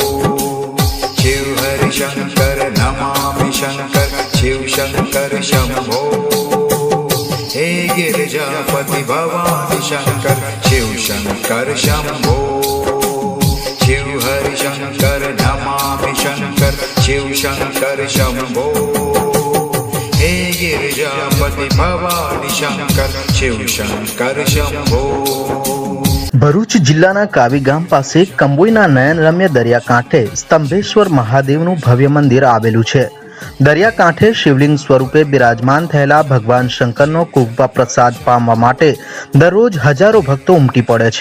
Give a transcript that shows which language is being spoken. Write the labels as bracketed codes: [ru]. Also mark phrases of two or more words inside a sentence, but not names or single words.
[sa] शिव हरि शंकर नमामि शंकर शिव शंकर शंभो हे गिरिजापति भवानी शंकर शिव शंकर शंभो शिव हरि शंकर नमामि शंकर शिव शंकर शंभो हे गिरिजापति भवानी शंकर शिव शंकर शंभो. [gu] ભરૂચ જિલ્લાના કાવી ગામ પાસે કંબોઈના નયનરમ્ય દરિયાકાંઠે સ્તંભેશ્વર મહાદેવનું ભવ્ય મંદિર આવેલું છે. દરિયાકાંઠે શિવલિંગ સ્વરૂપે બિરાજમાન થયેલા ભગવાન શંકરનો કૃપા પ્રસાદ પામવા માટે દરરોજ હજારો ભક્તો ઉમટી પડે છે.